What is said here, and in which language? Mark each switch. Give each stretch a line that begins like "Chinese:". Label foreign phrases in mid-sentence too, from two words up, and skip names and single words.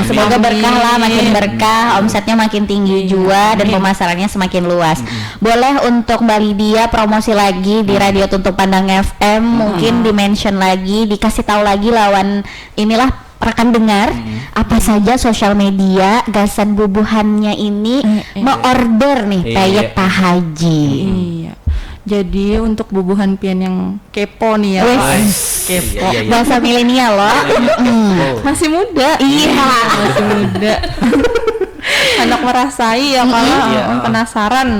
Indonesian: Semoga berkah lah, makin berkah, omsetnya makin tinggi juga dan pemasarannya semakin luas. Boleh untuk Mbak Lydia promosi lagi di Radio Tuntung Pandang FM, mungkin di-mention lagi, dikasih tahu lagi lawan inilah rekan dengar apa saja sosial media Gasan Bubuhannya ini mau order nih peyek Pak Haji. Iya. Jadi untuk bubuhan pian yang kepo nih ya, kepo. Bahasa milenial loh. Masih muda. Iya. Masih muda. Anak merasai ya kalau penasaran.